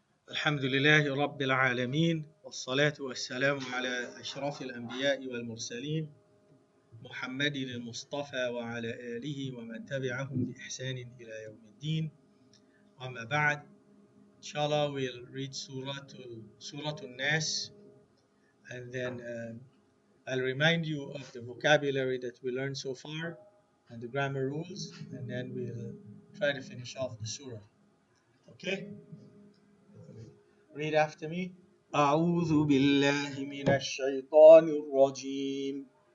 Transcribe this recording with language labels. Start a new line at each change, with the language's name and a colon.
Arabic: الحمد لله رب العالمين، والصلاة والسلام على أشرف الأنبياء والمرسلين محمد المصطفى وعلى آله ومن تبعهم بإحسان إلى يوم الدين. أما بعد,
English: inshallah we'll read Surah Naas, and then I'll remind you of the vocabulary that we learned so far and the grammar rules, and then we'll try to finish off the surah. Okay? Read after me.
Arabic: أعوذ بالله من الشيطان الرجيم.